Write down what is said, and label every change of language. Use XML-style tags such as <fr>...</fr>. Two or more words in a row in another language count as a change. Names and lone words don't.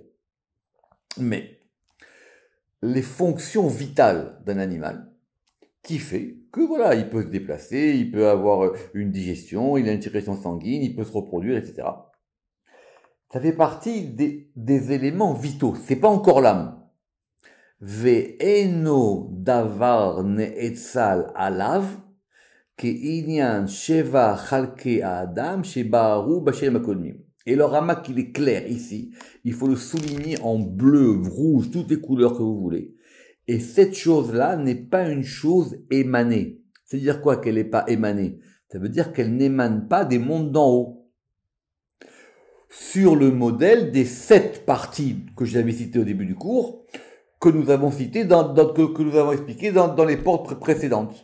<fr>Mais, les fonctions vitales d'un animal, qui fait que voilà, il peut se déplacer, il peut avoir une digestion, il a une circulation sanguine, il peut se reproduire, etc. Ça fait partie des éléments vitaux. C'est pas encore l'âme.</fr> <he>ואינו דבר נאצל עליו כענין שבעה חלקי אדם שבארו בשער הקודמים.</he> <fr>Et le Ramak, il est clair ici. Il faut le souligner en bleu, rouge, toutes les couleurs que vous voulez. Et cette chose-là n'est pas une chose émanée. C'est-à-dire quoi qu'elle n'est pas émanée? Ça veut dire qu'elle n'émane pas des mondes d'en haut. Sur le modèle des 7 parties que j'avais citées au début du cours, que nous avons citées, que nous avons expliquées dans les portes précédentes.</fr>